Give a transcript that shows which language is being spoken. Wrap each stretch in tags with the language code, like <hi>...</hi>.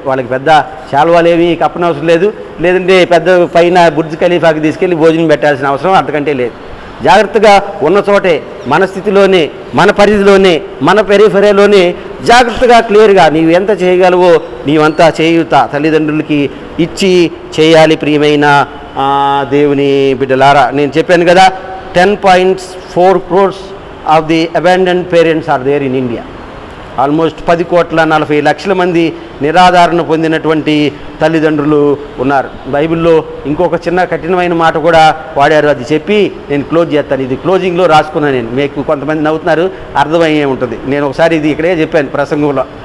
<te>వాళ్ళకి పెద్ద శాల్వాలేవి కప్పనవసరం లేదు, లేదంటే పెద్ద పైన బుర్జ్ ఖలీఫాకి తీసుకెళ్ళి భోజనం పెట్టాల్సిన అవసరం అంతకంటే లేదు. జాగ్రత్తగా ఉన్న చోటే, మన స్థితిలోనే, మన పరిధిలోనే, మన పెరిఫెరీలోనే జాగ్రత్తగా క్లియర్గా నీవు ఎంత చేయగలవో నీవంతా చేయుత తల్లిదండ్రులకి ఇచ్చి చేయాలి. ప్రియమైన దేవుని బిడ్డలారా, నేను చెప్పాను కదా,</te> <en>10.4 crores of the abandoned parents are there in India.</en> <te>Almost 10,40,00,000 మంది నిరాధారణ పొందినటువంటి తల్లిదండ్రులు ఉన్నారు. బైబిల్లో ఇంకొక చిన్న కఠినమైన మాట కూడా వాడారు, అది చెప్పి నేను క్లోజ్ చేస్తాను. ఇది క్లోజింగ్లో రాసుకున్నాను నేను. మీకు కొంతమంది నవ్వుతున్నారు, అర్థమయ్యే ఉంటుంది. నేను ఒకసారి ఇది ఇక్కడే చెప్పాను ప్రసంగంలో.</te>